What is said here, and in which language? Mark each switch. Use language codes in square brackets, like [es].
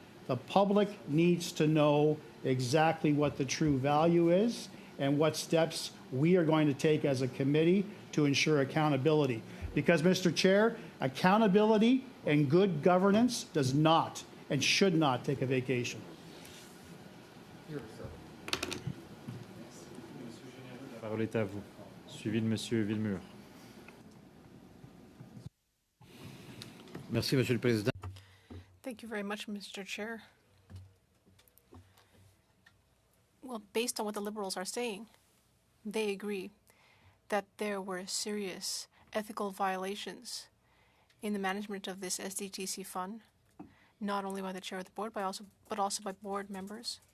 [en] The public needs to know exactly what the true value is and what steps we are going to take as a committee to ensure accountability. Because, Mr. Chair, accountability and good governance does not and should not take a vacation. [fr] La parole est à vous, suivi de Monsieur Villemur. Merci, Monsieur le Président. [en] Thank you very much, Mr. Chair. Well, based on what the Liberals are saying, they agree that there were serious ethical violations in the management of this SDTC fund, not only by the chair of the board, but also by board members.